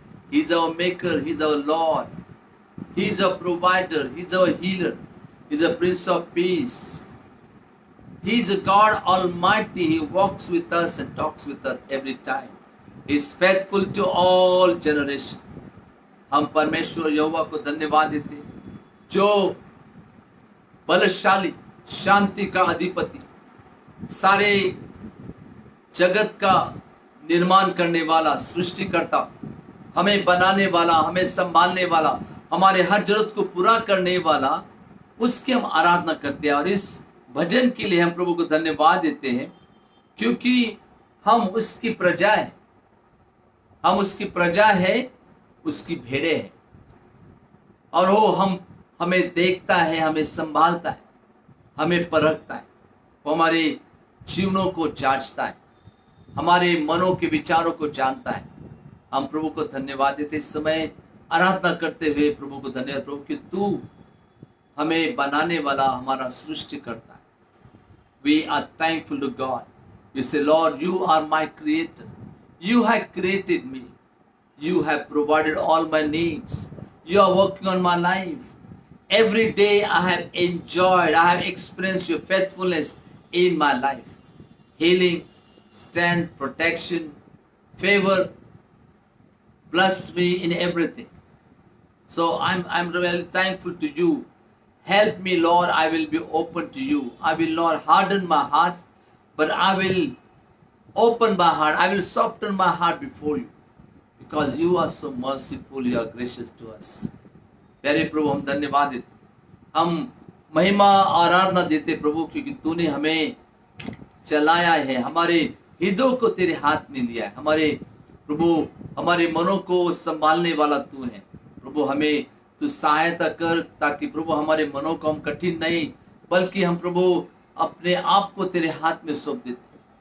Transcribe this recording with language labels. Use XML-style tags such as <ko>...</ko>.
<en>He's our Maker, He's our Lord, He's our provider, He's our healer, He's a Prince of Peace. He's a God Almighty. He walks with us and talks with us every time. He's faithful to all generations.</en> <hi>हम परमेश्वर यहोवा को धन्यवाद देते हैं, जो बलशाली, शांति का अधिपति, सारे जगत का निर्माण करने वाला, सृष्टिकर्ता, हमें बनाने वाला, हमें संभालने वाला, हमारे हर जरूरत को पूरा करने वाला, उसकी हम आराधना करते हैं। और इस भजन के लिए हम प्रभु को धन्यवाद देते हैं, क्योंकि हम उसकी प्रजा है, हम उसकी प्रजा है, उसकी भेड़े हैं, और वो हमें देखता है, हमें संभालता है, हमें परखता है, वो हमारे जीवनों को जांचता है, हमारे मनों के विचारों को जानता है। हम प्रभु को धन्यवाद देते, इस समय आराधना करते हुए प्रभु को धन्यवाद, प्रभु कि तू हमें बनाने वाला, हमारा सृष्टि करता है।</hi> <en>We are thankful to God. We say, Lord, you are my creator. You have created me. You have provided all my needs. You are working on my life. Every day I have enjoyed, I have experienced your faithfulness in my life. Healing, strength, protection, favor, blessed me in everything. So I'm really thankful to you. Help me, Lord, I will be open to you. I will not harden my heart, but I will open my heart. I will soften my heart before you, because you are so merciful, you are gracious to us.</en> <hi>प्यारे प्रभु, हम धन्यवाद देते, हम महिमा आराधना देते प्रभु, क्योंकि तूने हमें चलाया है, हमारे हृदयों को तेरे हाथ में लिया है। हमारे प्रभु, हमारे मनों को संभालने वाला तू है प्रभु। हमें तू सहायता कर, ताकि प्रभु हमारे मनों को हम कठिन नहीं, बल्कि हम प्रभु अपने आप को तेरे हाथ में सौंप देते।</hi>